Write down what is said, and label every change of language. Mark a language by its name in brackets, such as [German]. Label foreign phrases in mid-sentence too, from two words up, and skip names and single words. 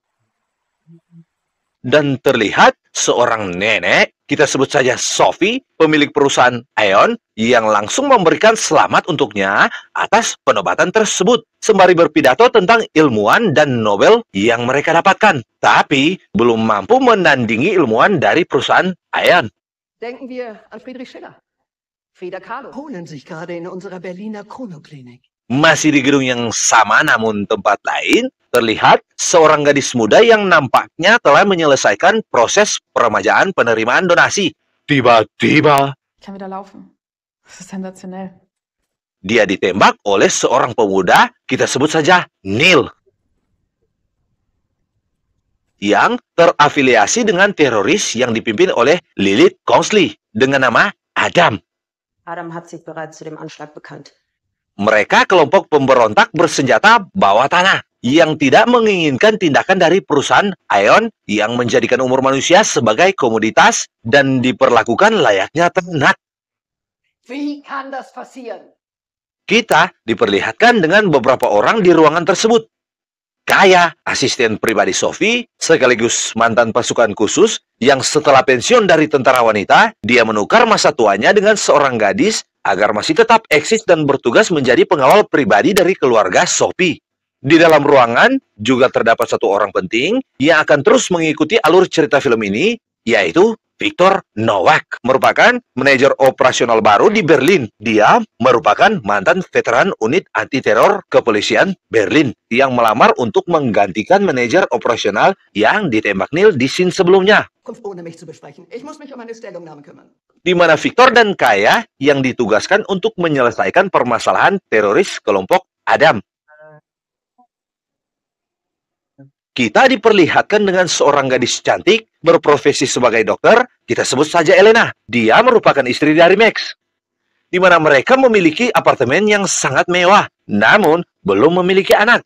[Indonesian] Dan terlihat seorang nenek, kita sebut saja Sophie, pemilik perusahaan Aeon, yang langsung memberikan selamat untuknya atas penobatan tersebut, sembari berpidato tentang ilmuwan dan Nobel yang mereka dapatkan, tapi belum mampu menandingi ilmuwan dari perusahaan Aeon. [German] Denken wir an Friedrich Schiller, Frida Kahlo. Holen sich gerade in unserer Berliner Chronoklinik. [Indonesian] Masih di gedung yang sama namun tempat lain, terlihat seorang gadis muda yang nampaknya telah menyelesaikan proses peremajaan penerimaan donasi. Tiba-tiba, [German] Ich kann wieder laufen. Das ist sensationell. [Indonesian] dia ditembak oleh seorang pemuda, kita sebut saja Neil, yang terafiliasi dengan teroris yang dipimpin oleh Lilith Kongsley dengan nama Adam. [German] Adam hat sich bereits zu dem Anschlag bekannt. [Indonesian] Mereka kelompok pemberontak bersenjata bawah tanah yang tidak menginginkan tindakan dari perusahaan Aeon yang menjadikan umur manusia sebagai komoditas dan diperlakukan layaknya ternak. [German] Wie kann das passieren? [Indonesian] Kita diperlihatkan dengan beberapa orang di ruangan tersebut. Kaya, asisten pribadi Sophie, sekaligus mantan pasukan khusus yang setelah pensiun dari tentara wanita, dia menukar masa tuanya dengan seorang gadis agar masih tetap eksis dan bertugas menjadi pengawal pribadi dari keluarga Sophie. Di dalam ruangan juga terdapat satu orang penting yang akan terus mengikuti alur cerita film ini, yaitu Viktor Nowak, merupakan manajer operasional baru di Berlin. Dia merupakan mantan veteran unit anti-teror kepolisian Berlin yang melamar untuk menggantikan manajer operasional yang ditembak Neil di scene sebelumnya. [German] Ohne mich zu besprechen. Ich muss mich um eine Stellungnahme kümmern. [Indonesian] Di mana Viktor dan Kaya yang ditugaskan untuk menyelesaikan permasalahan teroris kelompok Adam. Kita diperlihatkan dengan seorang gadis cantik berprofesi sebagai dokter, kita sebut saja Elena. Dia merupakan istri dari Max. Di mana mereka memiliki apartemen yang sangat mewah, namun belum memiliki anak.